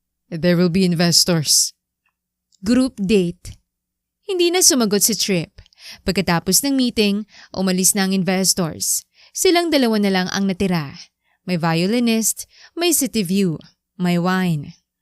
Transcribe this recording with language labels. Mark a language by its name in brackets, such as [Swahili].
[English] There will be investors. Group date. [Filipino] Hindi na sumagot si Trip. Pagkatapos ng meeting, umalis na ang investors. Silang dalawa na lang ang natira. May violinist, may city view, may wine.